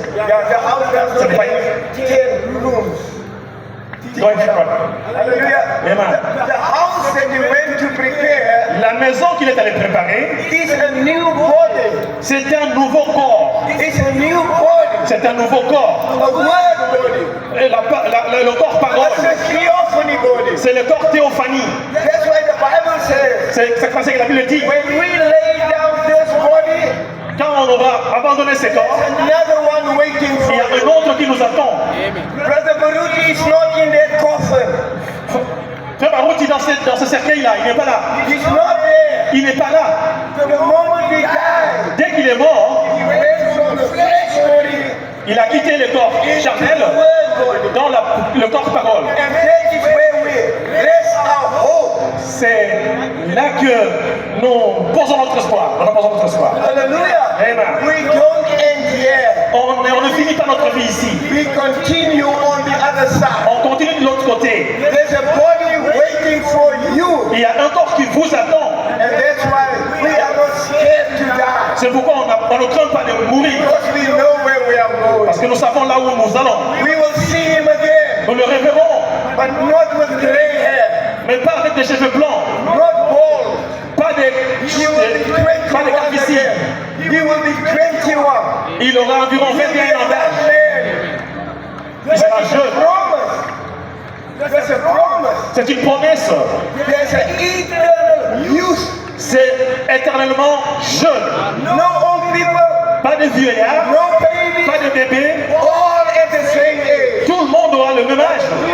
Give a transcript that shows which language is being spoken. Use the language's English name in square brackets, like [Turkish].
[English] The house does not have 10 rooms. Go ahead, Hallelujah. [French] Amen. [English] The house that you went to prepare [French] La maison qu'il est allé préparer, [English] is a new body. [French] c'est un nouveau corps. [English] It's a new body. [French] C'est un nouveau corps. [English] A word body. [French] Et le corps parole, [English] It's a theophany body. [French] c'est le corps théophanie. [English] That's why the Bible says, [French] C'est comme ça que la Bible dit. [English] when we lay down this body, [French] Quand on aura abandonné ces corps, [English] another one waiting for [French] il y a [English] you. [French] un autre qui nous attend. [English] Brother Baruti is not in that coffin. [French] Frère Barouti dans ce cercueil-là, il n'est pas là. [English] He's not there. [French] Il n'est pas là. [English] The moment he died, [French] Dès qu'il est mort, [English] he went from the flesh body [French] il a quitté le corps charnel [English] to the word body. [French] dans le corps parole. [English] And that is where we rest our hope. [French] C'est là que nous posons notre espoir. Nous posons notre espoir. [English] Hallelujah. [French] Amen. [English] We don't end here. [French] On ne finit pas notre vie ici. [English] We continue on the other side. [French] On continue de l'autre côté. [English] There's a body waiting for you. [French] Il y a un corps qui vous attend. [English] And that's why we are not scared to die. [French] C'est pourquoi on ne craint pas de mourir. [English] Because we know where we are going. [French] Parce que nous savons là où nous allons. [English] We will see him again. [French] Nous le reverrons, [English] But not with gray hair. [French] mais pas avec des cheveux blancs, [English] Not bald. [French] pas des [English] He will be 21 [French] calvities. [English] again. He will be 21. [French] Il aura environ 21 ans d'âge. Il sera jeune. [English] There's a promise. [French] C'est une promesse. [English] There's an eternal youth. [French] C'est éternellement jeune. [English] No old people, [French] Pas de vieillards, [English] no babies, [French] pas de bébés. [English] all at the same age. [French] Tout le monde aura le même âge.